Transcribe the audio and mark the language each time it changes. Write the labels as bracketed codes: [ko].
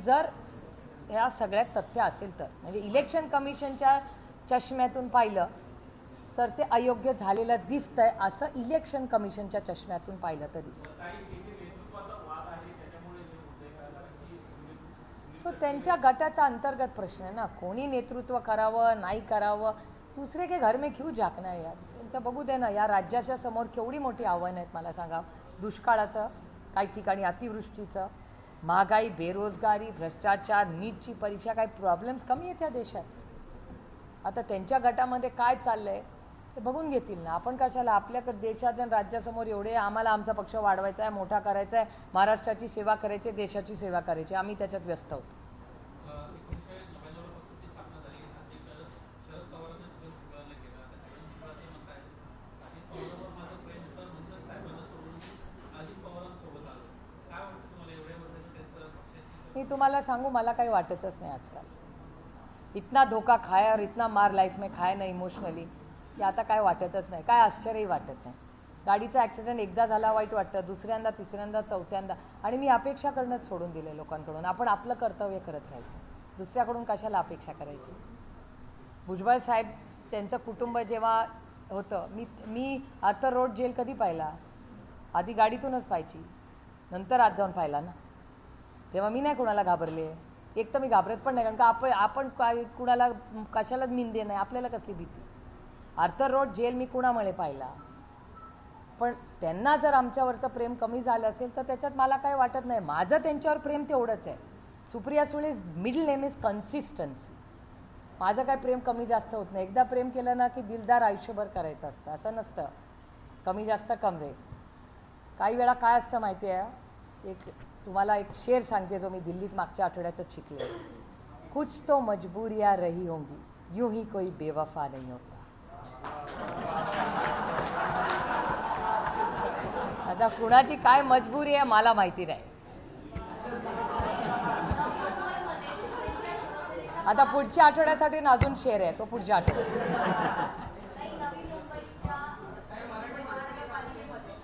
[mr] जर या सगळ्यात तथ्य असेल तर म्हणजे इलेक्शन कमिशनच्या चष्म्यातून पाहिलं तर ते अयोग्य झालेलं दिसतंय असं इलेक्शन कमिशनच्या चष्म्यातून पाहिलं तर दिसतं. तो त्यांच्या गटाचा अंतर्गत प्रश्न आहे ना. कोणी नेतृत्व करावं नाही करावं, [hi] दुसरे के घर में क्यों झाकना है यार. [mr] त्यांचं बघू दे ना. या राज्याच्या समोर केवढी मोठी आव्हानं आहेत मला सांगा. दुष्काळाचं, काही ठिकाणी अतिवृष्टीचं, महागाई, बेरोजगारी, भ्रष्टाचार, नीटची परीक्षा, काही प्रॉब्लेम्स कमी आहेत या देशात. आता त्यांच्या गटामध्ये काय चाललं आहे ते बघून घेतील ना. आपण कशाला आपल्या देशाच्या राज्यासमोर एवढे आम्हाला आमचा पक्ष वाढवायचा आहे, मोठा करायचा आहे, महाराष्ट्राची सेवा करायची, देशाची सेवा करायची, आम्ही त्याच्यात व्यस्त आहोत. 1999 पक्षाची स्थापना झाली. अध्यक्ष शरद पवारांनी जुगलबंद केला. असं म्हणताय अजित पवारांवर माझं प्रेम होतं म्हणून साहेबांना सोडून अजित पवारांसोबत आलो. काय वाटतं तुम्हाला एवढ्या वर्षाचं त्यांचं पक्षाची? मी तुम्हाला सांगू मला काही वाटतच नाही आजकाल. [hi] इतना धोका खाया और इतना मार लाईफ में खाया ना इमोशनली [mr] की आता काय वाटतच नाही. काय आश्चर्यही वाटत नाही. गाडीचा ॲक्सिडेंट एकदा झाला वाईट वाटतं, दुसऱ्यांदा, तिसऱ्यांदा, चौथ्यांदा. आणि मी अपेक्षा करणंच सोडून दिले लोकांकडून. आपण आपलं कर्तव्य करत राहायचं, दुसऱ्याकडून कशाला अपेक्षा करायची. भुजबळ साहेब त्यांचं कुटुंब जेव्हा होतं मी आर्थर रोड जेल कधी पाहिला? आधी गाडीतूनच पाहायची, नंतर आत जाऊन पाहिला ना. तेव्हा मी नाही कोणाला घाबरले. एक तर मी घाबरत पण नाही, कारण का आपण काय कुणाला कशालाच निंदे नाही, आपल्याला कसली भीती. आर्थर रोड जेल मी कुणामुळे पाहिला. पण त्यांना जर आमच्यावरचं प्रेम कमी झालं असेल तर त्याच्यात मला काय वाटत नाही. माझं त्यांच्यावर प्रेम तेवढंच आहे. Supriya सुळे's [en] Middle name is consistency. [mr] माझं काय प्रेम कमी जास्त होत नाही. एकदा प्रेम केलं ना की दिलदार आयुष्यभर करायचं असतं, असं नसतं कमी जास्त कमरे. काही वेळा काय असतं माहिती आहे, तुम्हाला एक शेर सांगते जो मी दिल्लीत मागच्या आठवड्यातच शिकले. [hi] कुछ तो मजबूरियाँ रही होंगी, यूं ही कोई बेवफा नहीं होता. [mr] आता कुणाची काय मजबुरी आहे मला माहिती नाही. आता पुढच्या आठवड्यासाठी ना अजून शेअर आहे तो पुढच्या आठवड्यात. नाही, नवी मुंबईच्या मुंबई महानगरपालिकेमध्ये